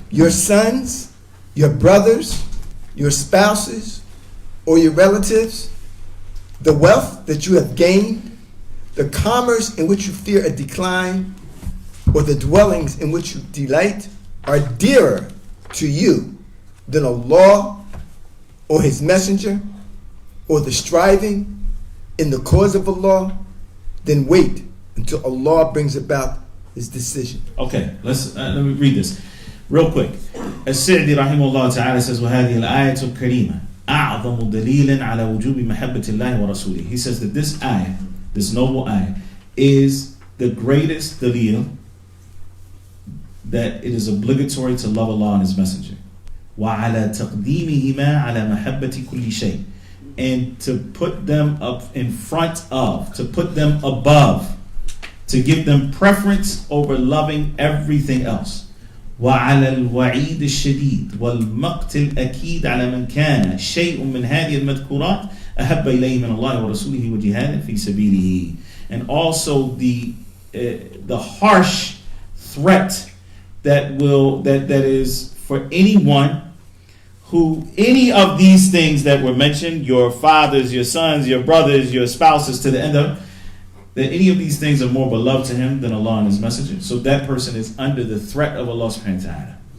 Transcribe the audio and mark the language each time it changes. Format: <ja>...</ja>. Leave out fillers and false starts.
<en>Your sons, your brothers, your spouses, or your relatives, the wealth that you have gained, the commerce in which you fear a decline, or the dwellings in which you delight, are dearer to you than Allah or His Messenger, or the striving in the cause of Allah, then wait until Allah brings about His decision. Okay, let me read this real quick.</en> <ar>As-Sa'di rahimahullah ta'ala says, وَهَذِهِ الْآيَةُ الْكَرِيمَةُ أَعْظَمُ دَلِيلٍ عَلَى وُجُوبِ مَحَبَّةِ اللَّهِ وَرَسُولِهِ.</ar> <en>He says that this ayah, this noble ayah, is the greatest dalil that it is obligatory to love Allah and His Messenger.</en> <ar>وَعَلَى تَقْدِيمِهِمَا عَلَى مَحَبَّةِ كُلِّ شَيْءٍ.</ar> <en>And to put them up in front of, to put them above, to give them preference over loving everything else.</en> <ar>وعلى الوعيد الشديد والمقت الأكيد على من كان شيء من هذه المذكورات أحب إليه من الله ورسوله وجهاد في سبيله.</ar> <en>And also the harsh threat that is for anyone who any of these things that were mentioned, your fathers, your sons, your brothers, your spouses, to the end of that any of these things are more beloved to him than Allah and his messenger. So that person is under the threat of Allah subhanahu wa ta'ala.</en>